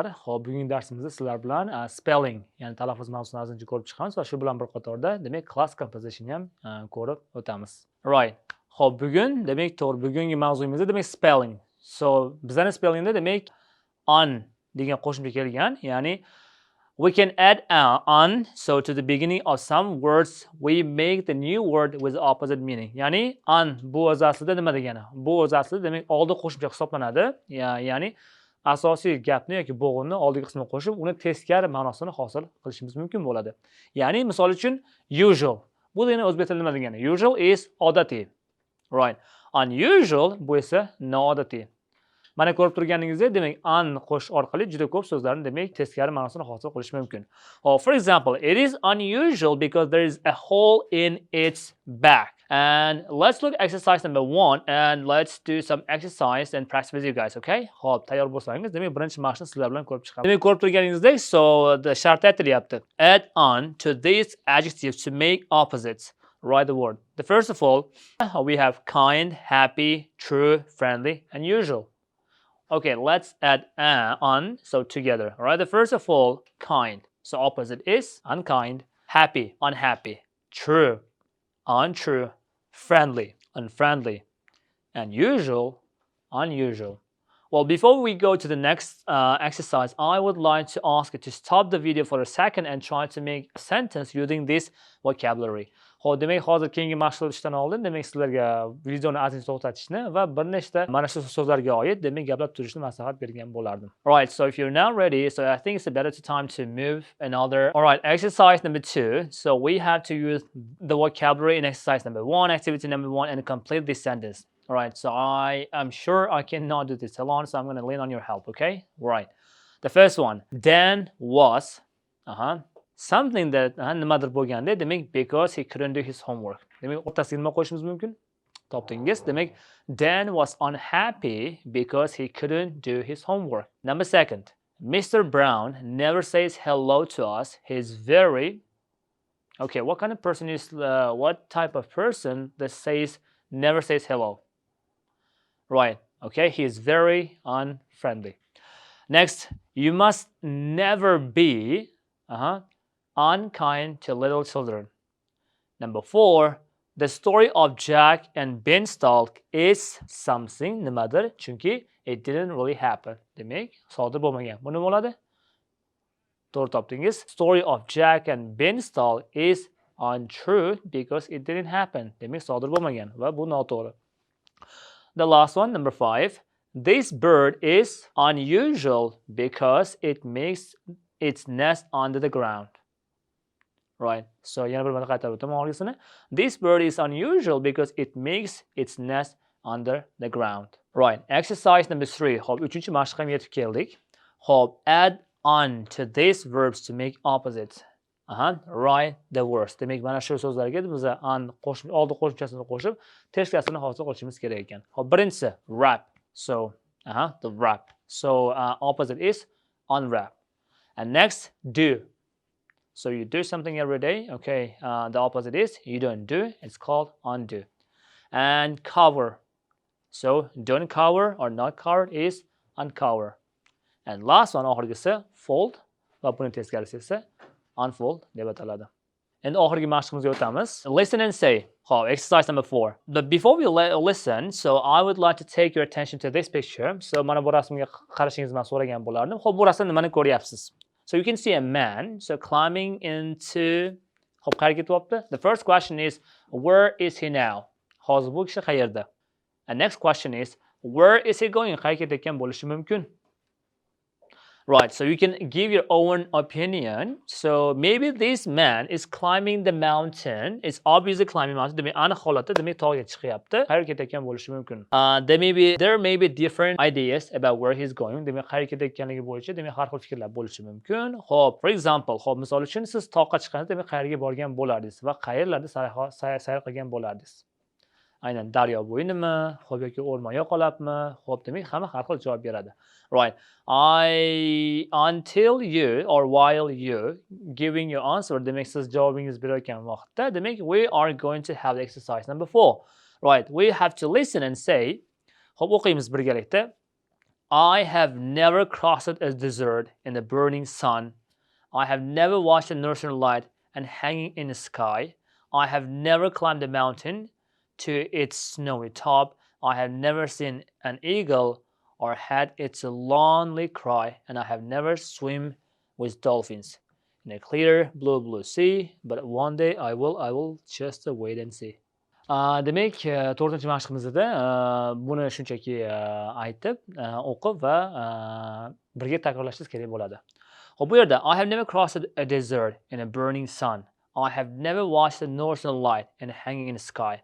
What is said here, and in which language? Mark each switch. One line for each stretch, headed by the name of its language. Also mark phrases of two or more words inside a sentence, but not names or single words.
Uzbek: Xo'p, bugungi darsimizda sizlar bilan spelling, ya'ni talaffuz mavzusini azizcha ko'rib chiqamiz va shu bilan bir qatorda demak
English: class composition
Uzbek: ham ko'rib o'tamiz.
English: Right.
Uzbek: Xo'p, bugungi mavzuyimizda demak spelling.
English: So,
Uzbek: bizning spellingda demak on degan qo'shimcha kelgan, ya'ni
English: we can add on so to the beginning of some words we make the new word with opposite meaning.
Uzbek: Ya'ni on bu o'z aslida nima degani? Bu o'z aslida demak oldi qo'shimcha hisoblanadi. Ya'ni asosiy gapni yoki bo'g'inni oldiga qismiga qo'shib, uni teskari ma'nosini hosil qilishimiz mumkin bo'ladi. Ya'ni misol uchun usual. Bu degani o'zbek tilida nima degani?
English: Usual is
Uzbek: odatiy. Right. Unusual bu esa noodatiy. Mana ko'rib turganingizdek, demak on qo'shish orqali juda ko'p so'zlarni demak teskari ma'nosini hosil qilish mumkin.
English: For example, it is unusual because there is a hole in its back. And let's look at exercise number 1 and let's do some exercise and practice with you guys, okay?
Uzbek: Xo'p, tayyor bo'lsangiz, demak birinchi mashqni sizlar bilan ko'rib chiqamiz. Demak ko'rib turganingizdek,
English: so the
Uzbek: shart aytilyapti.
English: Add on to these adjectives to make opposites. Write the word. The first of all, we have kind, happy, true, friendly, and usual. Okay, let's add on, so together. All right, the first of all, kind. So opposite is unkind, happy, unhappy, true, untrue, friendly, unfriendly, and usual, unusual. Well, before we go to the next exercise, I would like to ask you to stop the video for a second and try to make a sentence using this vocabulary.
Uzbek: Xo'p, demak hozir keyingi mashq qilishdan oldin demak sizlarga videoni azizcha to'xtatishni va bir nechta mana shu so'zlarga oid demak gaplab turishni maslahat bergan bo'lardim.
English: Alright, so if you're now ready, so I think it's a better time to move another. Alright, exercise number 2. So we have to use the vocabulary in exercise number 1, activity number 1, and complete this sentence. Alright, so I am sure I cannot do this alone, so I'm going to lean on your help, okay? Right. The first one, Dan was, something that
Uzbek: nimadir bo'lganda, demak
English: because he couldn't do his homework.
Uzbek: Demak o'rtasiga nima qo'yishimiz mumkin? Topdingiz.
English: Demak Dan was unhappy because he couldn't do his homework. Number 2, Mr. Brown never says hello to us. He's very okay. What kind of person is what type of person that never says hello? Right. Okay. He is very unfriendly. Next, you must never be unkind to little children. Number 4, the story of Jack and Beanstalk is something nimadir? Chunki it didn't really happen.
Uzbek: Demak, sodir bo'lmagan. Bu nima bo'ladi? To'g'ri topdingiz.
English: Story of Jack and Beanstalk is untrue because it didn't happen.
Uzbek: Demak, sodir bo'lmagan va bu noto'g'ri.
English: The last one, number 5, this bird is unusual because it makes its nest under the ground. Right.
Uzbek: So yana bir marta qaytarib o'taman orqasini.
English: This bird is unusual because it makes its nest under the ground. Right. Exercise number 3.
Uzbek: Xo'p, 3-chi mashqqa ham yetib keldik. Xo'p,
English: add on to these verbs to make opposites. Write the words.
Uzbek: Demak, mana shu so'zlarga biz oldi qo'shimchasini qo'shib, teskarisini hosil qilishimiz kerak ekan. Xo'p, birinchisi
English: wrap. So, the wrap. So, opposite is unwrap. And next, do. So you do something every day, okay, the opposite is you don't do, it's called undo. And cover. So don't cover or not cover is uncover. And last one,
Uzbek: oxirgisi fold va buni teskarisi esa unfold deb ataladi. Endi oxirgi mashqimizga o'tamiz.
English: Listen and say. Xo'p, exercise number 4. But before we listen, so I would like to take your attention to this picture.
Uzbek: So mana bu rasmga qarashingizni men so'ragan bo'lardim. Xo'p, bu rasmda nimani ko'ryapsiz?
English: So you can see a man climbing into the first question is where is he now?
Uzbek: Hozir bu kishi qayerda?
English: And next question is where is he going?
Uzbek: Qayerga ketayotgan bo'lishi mumkin?
English: Right, so you can give your own opinion. So maybe this man is climbing the mountain. It's obviously climbing mountain.
Uzbek: Demak, aniq holatda demak tog'ga chiqyapti. Qayerga ketayotgan bo'lishi mumkin.
English: There may be different ideas about where he's going.
Uzbek: Demak, qayerga ketayotganligi bo'yicha demak har xil fikrlar bo'lishi mumkin. Xo'p,
English: for example,
Uzbek: misol uchun siz toqqa chiqqanda demak qayerga borgan bo'lardingiz va qayerlarda sayr qilgan bo'lardingiz? Aynan daryo bo'yinimi, xo'p yoki o'rmon yoqalabmi? Xo'p, demak hamma har xil javob beradi.
English: Right. Until you or while you giving your answer,
Uzbek: demak siz javobingiz berayotgan vaqtda, demak
English: we are going to have the exercise number 4. Right. We have to listen and say
Uzbek: Xo'p, o'qiymiz birgalikda.
English: I have never crossed a desert in the burning sun. I have never watched the northern light and hanging in the sky. I have never climbed a mountain to its snowy top. I have never seen an eagle or had its lonely cry, and I have never swum with dolphins in a clear blue sea. But one day I will just wait and see.
Uzbek: Demak, 4-chi mashqimizda buni shunchaki aytib, o'qib va birga takrorlashingiz kerak bo'ladi. Xo'p, bu yerda
English: I have never crossed a desert in a burning sun. I have never watched the northern light and hanging in the sky.